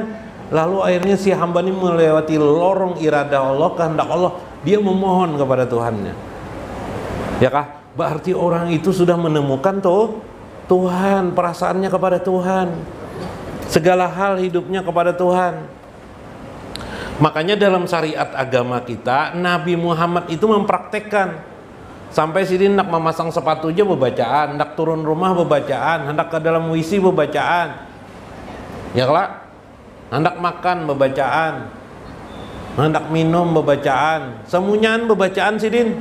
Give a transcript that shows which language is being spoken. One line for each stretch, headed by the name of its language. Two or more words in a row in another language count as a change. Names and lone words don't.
Indonesian: Lalu akhirnya si hamba ini melewati lorong iradah Allah, kehendak Allah, dia memohon kepada Tuhannya, ya kah? Berarti orang itu sudah menemukan tuh Tuhan, perasaannya kepada Tuhan, segala hal hidupnya kepada Tuhan. Makanya dalam syariat agama kita, Nabi Muhammad itu mempraktekkan.
Banjar: Sampai sini hendak memasang sepatu aja bebacaan, hendak turun rumah bebacaan, hendak ke dalam WC bebacaan, ya kelak, hendak makan bebacaan, hendak minum bebacaan, semuanya bebacaan sidin.